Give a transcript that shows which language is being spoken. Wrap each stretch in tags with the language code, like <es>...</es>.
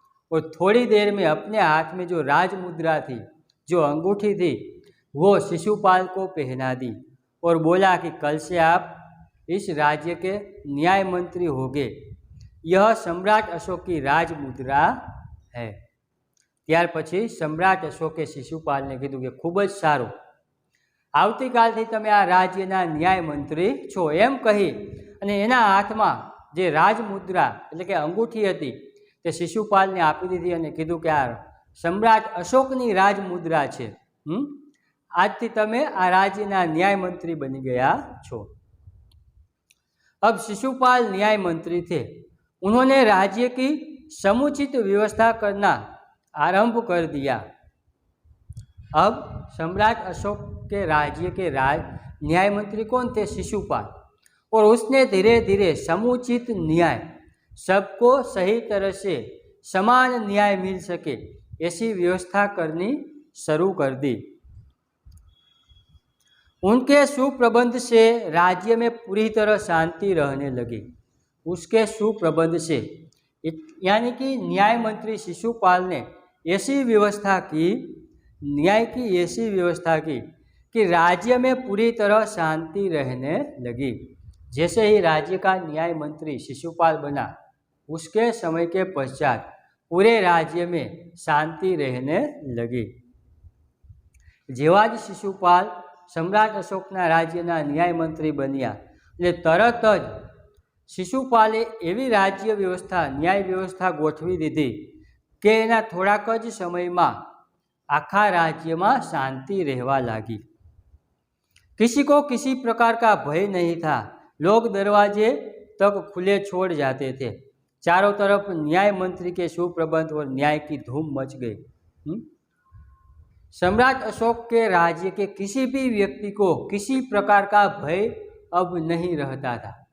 <hi>और थोड़ी देर में अपने हाथ में जो राज मुद्रा थी, जो अंगूठी थी, वो शिशुपाल को पहना दी और बोला कि कल से आप इस राज्य के न्याय मंत्री होंगे। यह सम्राट अशोक की राज मुद्रा है।</hi> <gu>ત્યાર પછી સમ્રાટ અશોકે શિશુપાલને કીધું કે ખૂબ જ સારું, આવતીકાલથી તમે આ રાજ્યના ન્યાય મંત્રી છો એમ કહી અને એના હાથમાં જે રાજમુદ્રા એટલે કે અંગૂઠી હતી તે શિશુપાલને આપી દીધી અને કીધું કે આ સમ્રાટ અશોકની રાજમુદ્રા છે, આજથી તમે આ રાજ્યના ન્યાય મંત્રી બની ગયા છો।</gu> <hi>अब शिशुपाल न्याय मंत्री थे। उन्होंने राज्य की समुचित व्यवस्था करना आरंभ कर दिया। अब सम्राट अशोक के राज्य के न्याय मंत्री कौन थे? शिशुपाल। और उसने धीरे धीरे समुचित न्याय, सबको सही तरह से समान न्याय मिल सके ऐसी व्यवस्था करनी शुरू कर दी। उनके सुप्रबंध से राज्य में पूरी तरह शांति रहने लगी। उसके सुप्रबंध से यानी कि न्याय मंत्री शिशुपाल ने ऐसी व्यवस्था की, न्याय की ऐसी व्यवस्था की कि राज्य में पूरी तरह शांति रहने लगी। जैसे ही राज्य का न्याय मंत्री शिशुपाल बना, उसके समय के पश्चात पूरे राज्य में शांति रहने लगी।</hi> <gu>जेवा ज शिशुपाल सम्राट अशोकना राज्यना न्याय मंत्री बन्या એટલે તરત જ શિશુપાલે એવી રાજ્ય વ્યવસ્થા, ન્યાય વ્યવસ્થા ગોઠવી દીધી કે એના થોડાક જ સમયમાં આખા રાજ્યમાં શાંતિ રહેવા લાગી।</gu> <hi>किसी को किसी प्रकार का भय नहीं था। लोग दरवाजे तक खुले छोड़ जाते थे। चारों तरफ न्याय मंत्री के सुप्रबंध और न्याय की धूम मच गई। सम्राट अशोक के राज्य के किसी भी व्यक्ति को किसी प्रकार का भय अब नहीं रहता था।</hi>